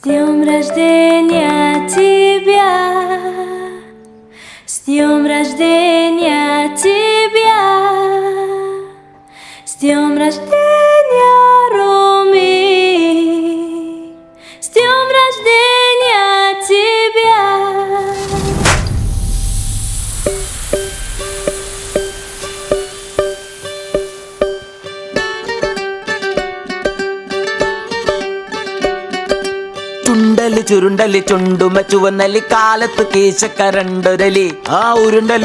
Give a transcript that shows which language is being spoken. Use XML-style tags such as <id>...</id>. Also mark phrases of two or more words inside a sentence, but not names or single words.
<ru>днем рождения тебя, с днем рождения тебя, с днем рождения, Роми, с днем рождения тебя.</ru> <ml>ചുണ്ടലി ചുരുണ്ടലി ചുണ്ടുമ ചുവന്നലി കാലത്ത് കീശക്കരണ്ടൊരലി ആ ഉരുണ്ടലി</ml>